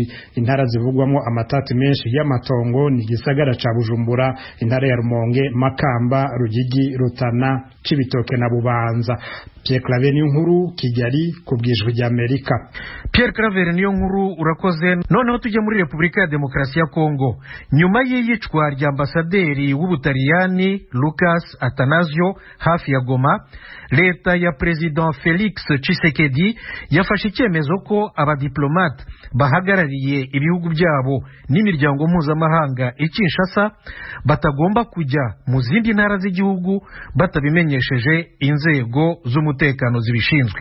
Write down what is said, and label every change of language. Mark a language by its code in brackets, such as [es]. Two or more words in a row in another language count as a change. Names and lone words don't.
[rn] Intara zivugwamo amatati menshi y'amatongo ni gisagara ca Bujumbura, intara ya Rumonge, Makamba, Rugigi, Rutana, Cibitoke na Bubanza. Pierre Claver Niyonkuru, Kigali, kubwijwe rya Amerika. [rw] Pierre Claver Niyonkuru urakoze. Noneho tujye muri Republika ya Demokarasi ya Kongo. Nyuma y'iyicwa rya ambasaderi w'Ubutaliyani Lucas Atanasio hafi ya Goma, leta ya President Felix Tshisekedi yafashe icyemezo ko abadiplomate bahagarariye ibihugu byabo n'imiryango mpuzamahanga Kinshasa batagomba kujya mu zindi ntara z'igihugu batabimenyesheje inzego z'umutekano zibishinzwe.